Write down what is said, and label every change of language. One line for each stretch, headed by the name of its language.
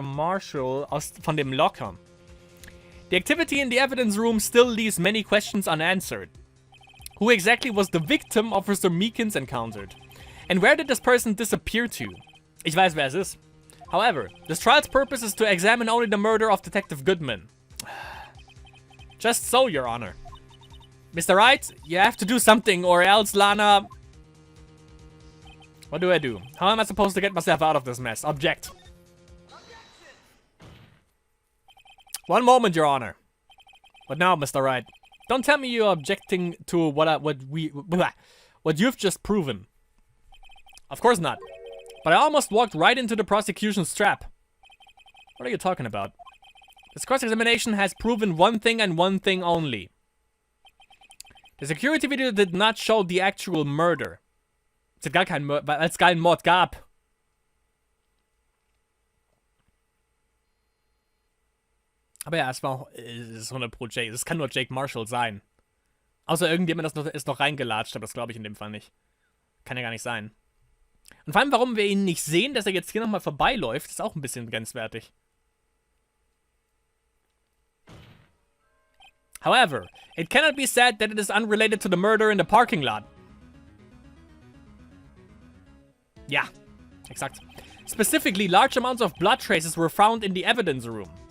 German: Marshall von dem Locker.
English: The activity in the evidence room still leaves many questions unanswered. Who exactly was the victim Officer Meekins encountered? And where did this person disappear to?
German: Ich weiß, wer es ist.
English: However, this trial's purpose is to examine only the murder of Detective Goodman. Just so, Your Honor. Mr. Wright, you have to do something or else Lana... What do I do? How am I supposed to get myself out of this mess? Object. One moment, Your Honor. What now, Mr. Wright? Don't tell me you're objecting to what you've just proven. Of course not. But I almost walked right into the prosecution's trap. What are you talking about? This cross-examination has proven one thing and one thing only. The security video did not show the actual murder.
German: Es hat gar keinen Mord, weil es keinen Mord gab. Aber ja, es war auch, es ist 100% Jake. Es kann nur Jake Marshall sein. Außer irgendjemand ist noch reingelatscht, aber das glaube ich in dem Fall nicht. Kann ja gar nicht sein. Und vor allem, warum wir ihn nicht sehen, dass er jetzt hier nochmal vorbeiläuft, ist auch ein bisschen grenzwertig.
English: However, it cannot be said that it is unrelated to the murder in the parking lot.
German: Ja, exakt.
English: Specifically, large amounts of blood traces were found in the evidence room.